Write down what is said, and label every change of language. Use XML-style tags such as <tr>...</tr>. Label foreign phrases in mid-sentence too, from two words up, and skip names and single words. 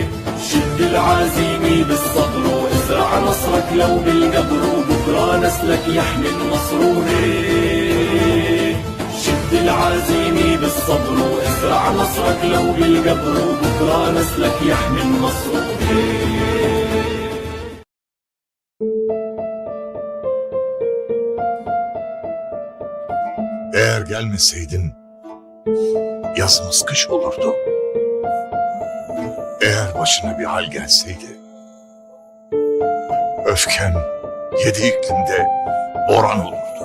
<ar>شد العزيمة بالصبر وازرع نصرك لو بالقبر، وبكرة نسلك يحمي النصر هيك. شد العزيمة بالصبر وازرع نصرك لو بالقبر، وبكرة نسلك يحمي النصر هيك.</ar> <tr>Eğer gelmeseydin yazımız kış olurdu. Eğer başına bir hal gelseydi öfken 7 iklimde boran olurdu.</tr>